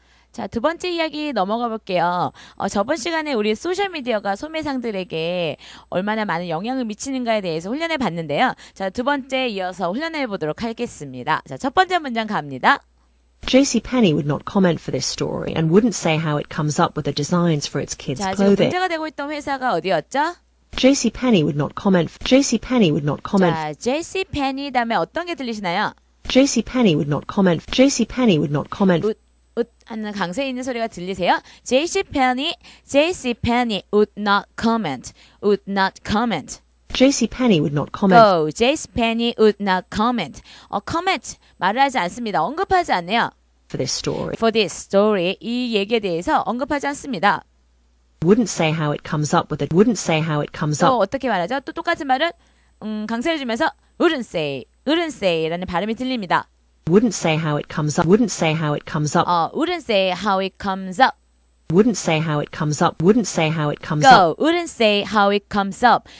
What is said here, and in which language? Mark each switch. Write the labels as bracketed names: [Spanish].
[Korean] 자, 두 번째 이야기 넘어가 볼게요. 저번 시간에 우리 소셜미디어가 소매상들에게 얼마나 많은 영향을 미치는가에 대해서 훈련해 봤는데요. 자, 두 번째 이어서 훈련해 보도록 하겠습니다. 자, 첫 번째 문장 갑니다. [English] JCPenney would not comment for this story and wouldn't say how it comes up with the designs for its kids' [Korean] 자, 지금 [English] clothing. [Korean] 문제가 되고 있던 회사가 어디였죠? [English] JCPenney would not comment. JCPenney would not comment. [Korean] 자, JCPenney 다음에 어떤 게 들리시나요? [English] JCPenney would not comment. JCPenney would not comment. [Korean] 하는 강세 있는 소리가 들리세요? [English] JCPenney would not comment. would not comment. JCPenney would not comment. Go. JCPenney would not comment. [Korean] comment 말을 하지 않습니다. 언급하지 않네요. [English] For this story. For this story [Korean] 이 얘기에 대해서 언급하지 않습니다. [English] Wouldn't say how it comes up with it. Wouldn't say how it comes [Korean] 또 [English] up. [Korean] 어떻게 말하죠? 또 똑같은 말은 강세를 주면서 [English] wouldn't say [Korean] 라는 발음이 들립니다. [English] Wouldn't say how it comes up. Wouldn't say how it comes up. wouldn't say how it comes up. Wouldn't say how it comes up. Wouldn't say how it comes Go. up. Wouldn't say how it comes up.